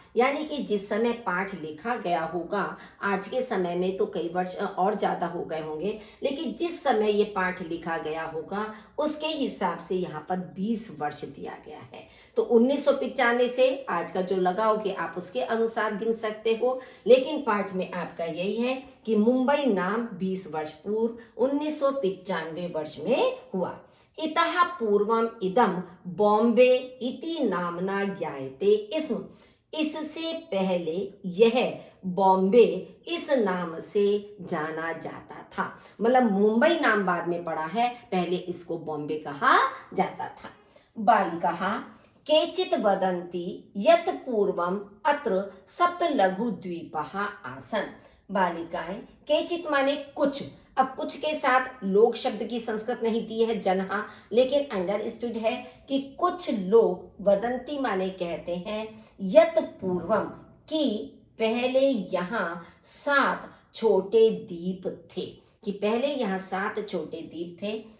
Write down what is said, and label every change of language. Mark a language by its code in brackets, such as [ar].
[hi] यानी कि जिस समय पाठ लिखा गया होगा, आज के समय में तो कई वर्ष और ज्यादा हो गए होंगे, लेकिन जिस समय ये पाठ लिखा गया होगा उसके हिसाब से यहाँ पर 20 वर्ष दिया गया है। तो 1995 से आज का जो लगाओगे आप उसके अनुसार गिन सकते हो, लेकिन पाठ में आपका यही है कि मुंबई नाम 20 वर्ष पूर्व 1995 वर्ष में हुआ। [sa] इतः पूर्वम इदम बॉम्बे इति नामना ज्ञायते स्म। [hi] इससे पहले यह बॉम्बे इस नाम से जाना जाता था। मतलब मुंबई नाम बाद में पड़ा है, पहले इसको बॉम्बे कहा जाता था। [sa] बालिकाः केचित् वदन्ति यत् पूर्वम अत्र सप्तलघुद्वीपाः आसन्। [hi] बालिकाएं, केचित् माने कुछ, अब कुछ के साथ लोग शब्द की संस्कृत नहीं दी है जनहा, लेकिन अंडरस्टूड है कि कुछ लोग वदंती माने कहते हैं यत पूर्वम, कि पहले यहाँ 7 छोटे द्वीप थे, कि पहले यहाँ 7 छोटे द्वीप थे।